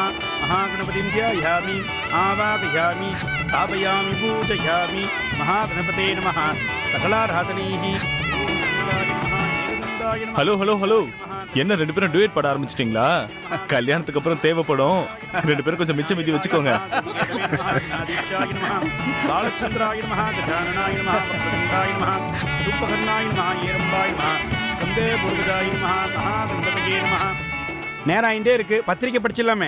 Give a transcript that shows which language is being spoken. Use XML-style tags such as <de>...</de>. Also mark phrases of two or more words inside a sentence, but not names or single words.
<sa>महागणपतिं ध्यायामि आवाहयामि स्थापयामि पूजयामि। महागणपते नमः। सकलाराधनैः</sa> <ta>ஹலோ ஹலோ ஹலோ, என்ன ரெண்டு பேரும் டுயட் பாட ஆரம்பிச்சிட்டீங்களா? கல்யாணத்துக்கு அப்புறம் தேவைப்படும். ரெண்டு பேரும் கொஞ்சம் மிச்சம் மீதி வச்சுக்கோங்க. நேரம் ஆயிட்டே இருக்கு, பத்திரிக்கை படிச்சிடலாமே.</ta>